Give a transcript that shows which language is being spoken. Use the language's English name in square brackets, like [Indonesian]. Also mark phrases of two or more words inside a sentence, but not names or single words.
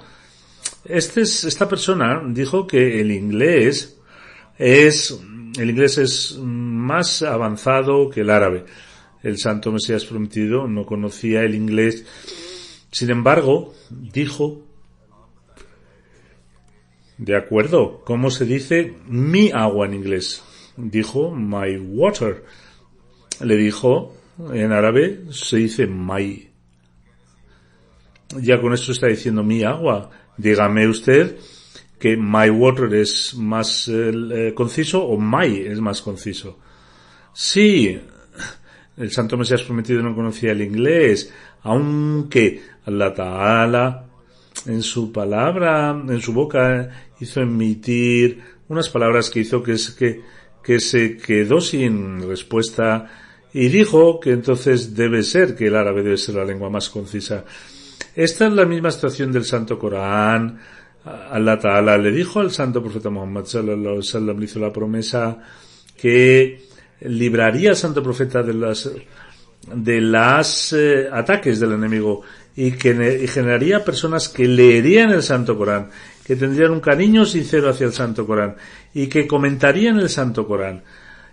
[Spanish] Esta persona dijo que el inglés es más avanzado que el árabe. El Santo Mesías prometido no conocía el inglés. Sin embargo, dijo: de acuerdo, ¿cómo se dice mi agua en inglés? [English] Dijo my water. [Spanish] Le dijo, en árabe se dice my. Ya con esto está diciendo mi agua. Dígame usted que [English] my water [Spanish] es más conciso o my es más conciso. Sí, el Santo Mesías prometido no conocía el inglés, aunque [Arabic] الله تعالى [Spanish] en su boca hizo emitir unas palabras que hizo que se quedó sin respuesta, y dijo que entonces debe ser que el árabe debe ser la lengua más concisa. Esta es la misma situación del Santo Corán. [Arabic] الله تعالى [Spanish] le dijo al Santo Profeta Muhammad [Arabic] صلى الله عليه وسلم, [Spanish] le hizo la promesa que libraría al Santo Profeta de las ataques del enemigo, y generaría personas que leerían el Santo Corán, que tendrían un cariño sincero hacia el Santo Corán y que comentarían el Santo Corán.